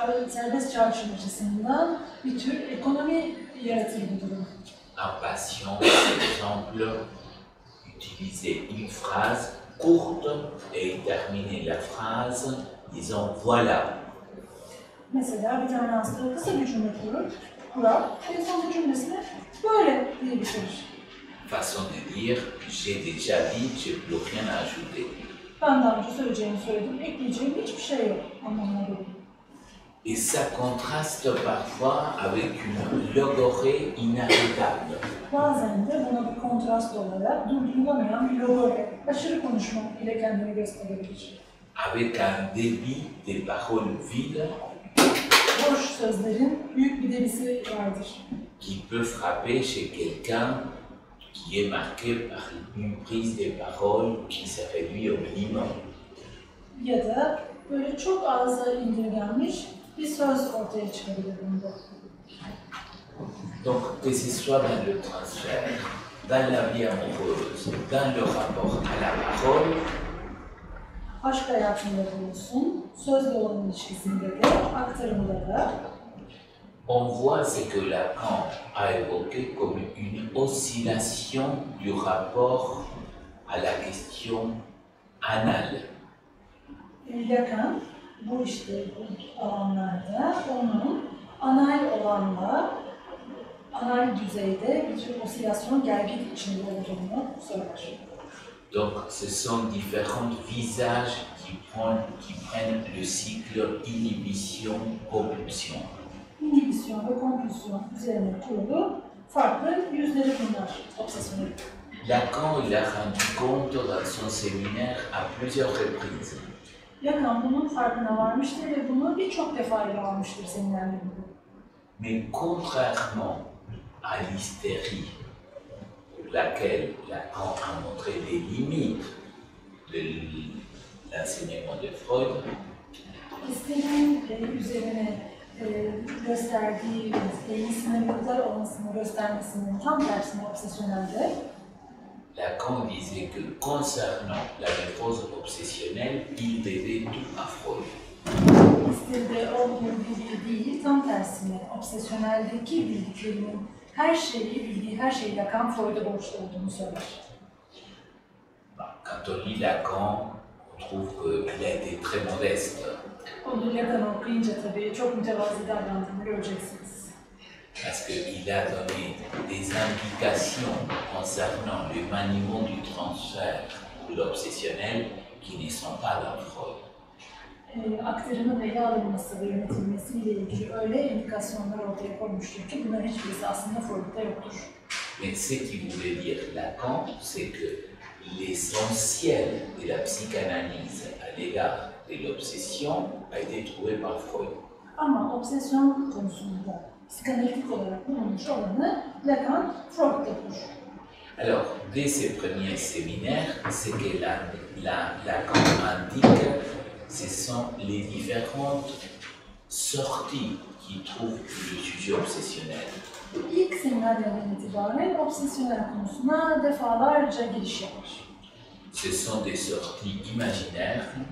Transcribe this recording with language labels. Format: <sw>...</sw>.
<tr>Serbest çağrışım açısından bir tür ekonomi yaratır bu durum.</tr> <fr>Un patient, par exemple, utilisait une phrase courte et il terminait la phrase disant voilà.</fr> <tr>Mesela bir tane hasta kısa bir cümle kurar ve son cümlesine böyle diye bitirir.</tr> <fr>Façon de dire, j'ai déjà dit, je n'ai plus rien à ajouter.</fr> <tr>Ben daha önce söyleyeceğimi söyledim, ekleyeceğim hiçbir şey yok anlamına geliyor.</tr> <fr>Et ça contraste parfois avec une logorée inarrêtable.</fr> <tr>Bazen de buna bir kontrast olarak durdurulamayan bir logore, aşırı konuşma ile kendini gösterebilir.</tr> <fr>Avec un débit des paroles vides</fr> <tr>Boş sözlerin büyük bir debisi vardır.</tr> <fr>qui peut frapper chez quelqu'un qui est marqué par une prise de parole qui se réduit au minimum.</fr> <tr>Ya da böyle çok ağza indirgenmiş bir söz ortaya çıkabilir bunda.</tr> <fr>Donc, que ce soit dans le transfert, dans la vie amoureuse, dans le rapport à la parole,</fr> <tr>Aşk hayatında da olsun, sözle olan ilişkisinde de, aktarımda da</tr> <fr>on voit ce que Lacan a évoqué comme une oscillation du rapport à la question anale.</fr> <tr>Lacan bu işte bu alanlarda onun anal olanla anal düzeyde bir tür osilasyon gergin içinde olduğunu söyler.</tr> <fr>Donc, ce sont différents visages qui prennent le cycle inhibition-compulsion.</fr> <tr>İnhibisyon ve kompulsiyon üzerine kurulu farklı yüzleri bunlar, obsesyonel.</tr> <fr>Lacan, il a rendu compte dans son séminaire à plusieurs reprises.</fr> <tr>Lacan bunun farkına varmıştır ve bunu birçok defa ele almıştır seminerlerinde.</tr> <fr>Mais contrairement à l'hystérie, pour laquelle Lacan a montré les limites de l'enseignement de Freud,</fr> <tr>İstemenin üzerine gösterdiği sınırlıklar olmasını göstermesinin tam tersine obsesyonelde</tr> <fr>Lacan disait que concernant la névrose obsessionnelle, il devait tout à Freud.</fr> <tr>İsteride olduğu bilgi değil, tam tersine obsesyoneldeki bildiklerinin bildiği her şeyi Lacan Freud'a borçlu olduğunu söyler.</tr> <fr>Quand on lit Lacan, on trouve qu'il a été très modeste.</fr> <tr>Onu Lacan okuyunca tabii çok mütevazi davrandığını göreceksiniz.</tr> <fr>Parce qu'il a donné des indications concernant le maniement du transfert ou l'obsessionnel qui ne sont pas dans Freud.</fr> <tr>Aktarımın ele alınması ve yönetilmesiyle ilgili öyle indikasyonlar ortaya koymuştur ki bunların hiçbirisi aslında Freud'da yoktur.</tr> <fr>Mais ce qui voulait dire Lacan, c'est que l'essentiel de la psychanalyse à l'égard de l'obsession a été trouvé par Freud.</fr> <tr>Ama obsesyon konusunda psikanalitik olarak bulunmuş olanı Lacan Freud'dadır.</tr> <fr>Alors, dès ses premiers séminaires, ce que Lacan indique, ce sont les différentes sorties qui trouvent le sujet obsessionnel.</fr> <tr>İlk seminerlerden itibaren obsesyonel konusuna defalarca giriş yapar.</tr> <fr>Ce sont des sorties imaginaires</fr>